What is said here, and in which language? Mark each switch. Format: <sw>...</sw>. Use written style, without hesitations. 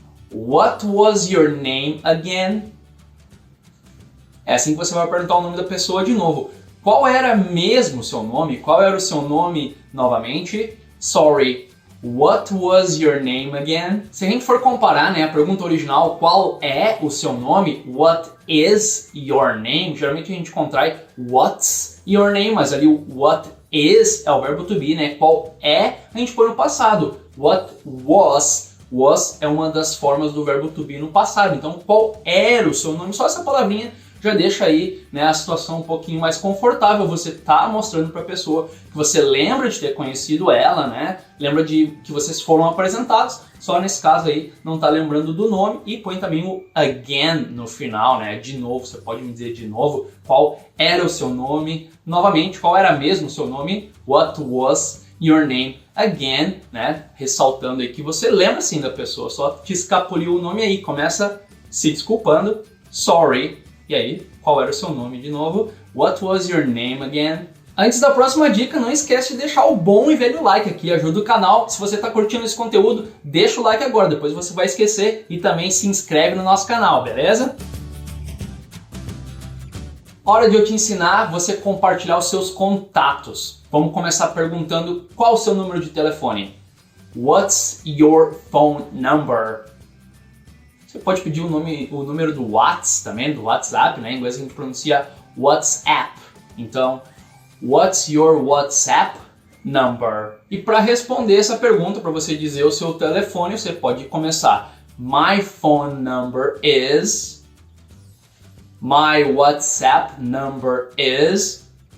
<en>What was your name again?</en> <pt>É assim que você vai perguntar o nome da pessoa de novo. Qual era mesmo o seu nome? Qual era o seu nome novamente?</pt> <en>Sorry. What was your name again?</en> <pt>Se a gente for comparar, né, a pergunta original, qual é o seu nome?</pt> <en>What is your name?</en> <pt>Geralmente a gente contrai</pt> <en>what's your name,</en> <pt>mas ali o</pt> <en>what is</en> <pt>é o verbo to be, né? Qual é, a gente põe no passado.</pt> <en>What was</en> <pt>é uma das formas do verbo to be no passado. Então, qual era o seu nome? Só essa palavrinha já deixa aí, né, a situação um pouquinho mais confortável. Você tá mostrando para a pessoa que você lembra de ter conhecido ela, né? Lembra de que vocês foram apresentados, só nesse caso aí não tá lembrando do nome, e põe também o again no final, né? De novo, você pode me dizer de novo qual era o seu nome. Novamente, qual era mesmo o seu nome?</pt> <en>What was your name again,</en> <pt>né? Ressaltando aí que você lembra sim da pessoa, só te escapuliu o nome aí. Começa se desculpando, sorry. E aí, qual era o seu nome de novo?</pt> <en>What was your name again?</en> <pt>Antes da próxima dica, não esquece de deixar o bom e velho like aqui, ajuda o canal. Se você está curtindo esse conteúdo, deixa o like agora, depois você vai esquecer, e também se inscreve no nosso canal, beleza? Hora de eu te ensinar você compartilhar os seus contatos. Vamos começar perguntando qual o seu número de telefone.</pt> <en>What's your phone number?</en> <pt>Você pode pedir o número do WhatsApp também, do WhatsApp, né? Em inglês a gente pronuncia WhatsApp. Então,</pt> <en>what's your WhatsApp number?</en> <pt>E para responder essa pergunta, para você dizer o seu telefone, você pode começar.</pt> <en>My phone number is. My WhatsApp number is.</en>